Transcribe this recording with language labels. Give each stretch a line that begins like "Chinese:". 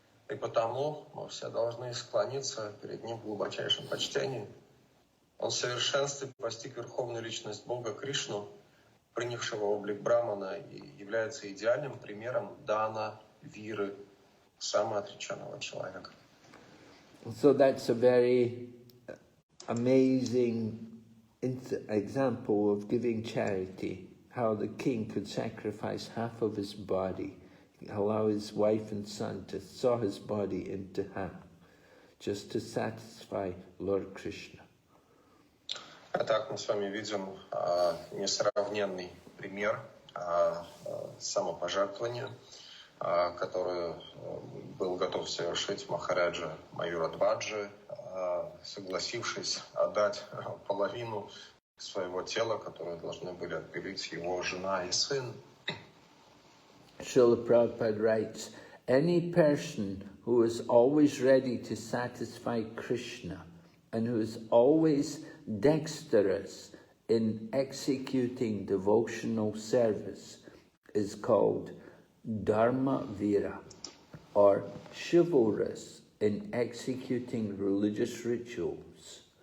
Russian: И потому мы все должны склониться перед ним в глубочайшем почтении. Он в совершенстве постиг верховную личность Бога Кришну, принявшего облик Брамана, и является идеальным примером дана, виры, самоотреченного человека.
English: So that's a very amazing example of giving charity, how the king could sacrifice half of his body, allow his wife and son to saw his body into half, just to satisfy Lord Krishna.
Russian: А так мы с вами видим несравненный пример самопожертвования, который был готов совершить Махараджа Маюрадваджи, согласившись отдать половину своего тела, которое должны были отпилить его жена и сын.
English: Srila Prabhupada writes, any person who is always ready to satisfy Krishna and who is always dexterous in executing devotional service is called Dharma Vira, or chivalrous in executing religious rituals.